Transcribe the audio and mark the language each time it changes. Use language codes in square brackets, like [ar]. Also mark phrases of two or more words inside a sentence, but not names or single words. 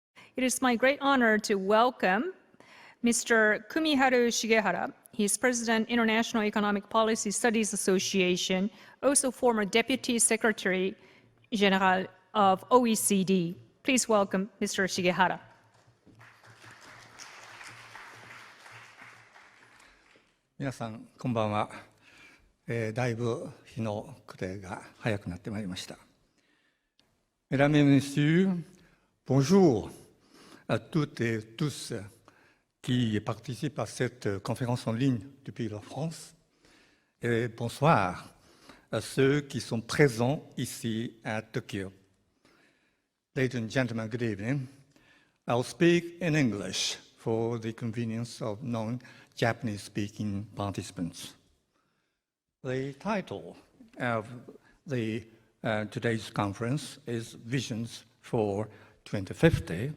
[en] It is my great honor to welcome Mr. Kumiharu Shigehara. He is President, International Economic Policy Studies Association, also former Deputy Secretary General of OECD. Please welcome Mr. Shigehara. [ja] 皆さん、こんばんは。だいぶ日の暮れが早くなってまいりました。 [fr] Mesdames et messieurs, bonjour à toutes et tous qui participent à cette conférence en ligne depuis la France. Et bonsoir à ceux qui sont présents ici à Tokyo. [en] Ladies and gentlemen, good evening. I'll speak in English for the convenience of non-Japanese-speaking participants. The title of today's conference is Visions for 2050.